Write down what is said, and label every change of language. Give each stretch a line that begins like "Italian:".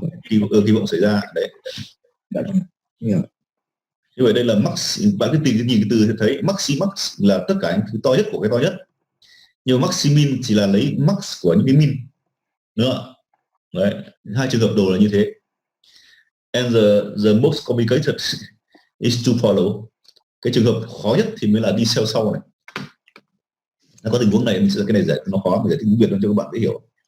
Vietnamese: Kỳ vọng xảy ra đấy. Như vậy đây là max, bạn cứ nhìn cái từ thì thấy maximax là tất cả những thứ to nhất của cái to nhất, nhưng maximin chỉ là lấy max của những cái min nữa. Đấy, hai trường hợp đồ là như thế.
English: And the most complicated is to follow.
Vietnamese: Cái trường hợp khó nhất thì mới là đi theo sau này. Nó có tình huống này, cái này nó khó, mình giải thích tiếng Việt cho các bạn dễ hiểu.